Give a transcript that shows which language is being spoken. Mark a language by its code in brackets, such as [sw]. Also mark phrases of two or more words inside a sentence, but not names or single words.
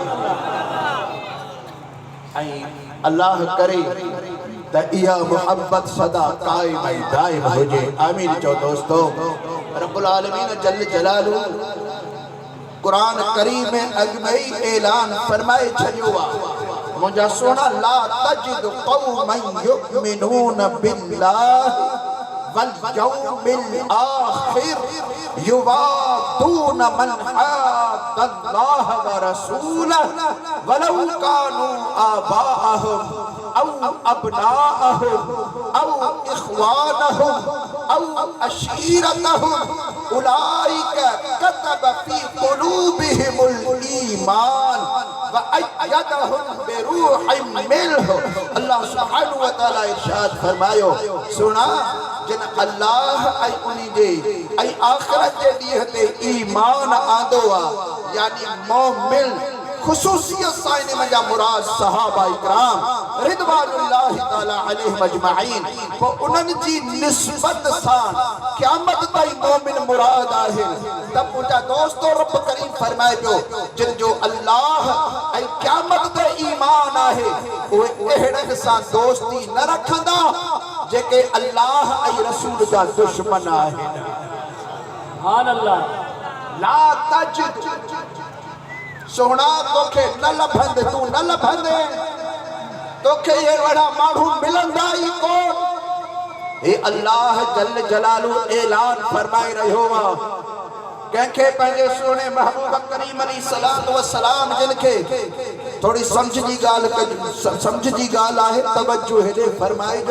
[sd] ऐं अल्लाह करे त इहा मुहब्बत सदा कायम ऐं दाइम हुजे। आमीन चओ दोस्तो। [ar] رب العالمين جل جلاله [sd] कुरान करीम में अॻु में ई ऐलान फरमाए छॾियो आहे, मुंहिंजा सोना [ar] لا تجد قوما يؤمنون بالله واليوم الآخر يوادون من حاد الله ورسوله ولو كانوا آباءهم أو أبناءهم أو إخوانهم أو عشيرتهم أولئك كتب في قلوبهم الإيمان وأيدهم بروح منه. الله سبحانه وتعالى [sd] इरशाद फरमायो, सुना जिन अल्लाह ऐं उन्ही जे ऐं आख़िरत जे ॾींहं ते ईमान आंदो आहे, यानी मोमिन ख़ुसूसियत सां इन मंझा मुराद सहाबा इकराम [ar] رضوان الله تعالى عليهم أجمعين. [sd] पोइ उन्हनि जी निस्बत सां क़यामत ताईं मोमिन मुराद आहे। त मुंहिंजा दोस्तो रब करीम फरमाए पियो, जिन जो अल्लाह ऐं क़यामत ते ईमान आहे, उहे अहिड़नि सां दोस्ती न रखंदा जेके अल्लाह ऐं रसूल जा दुश्मन आहिनि। [ar] سبحان الله. لا تجد [sd] सोना तोखे न लभंदे, तू न लभंदे, तोखे ये वड़ा माण्हू मिलंदा ई कोन। हे [ar] الله جل جلاله [sd] ऐलान फरमाए रहियो आहे, कंहिंखे पंहिंजे सुहिणे महबूब करीम [ar] عليه الصلاة والسلام [sd] जिन खे थोड़ी समझ जी ॻाल्हि आहे, तवज्जो हेॾे फरमाइजो।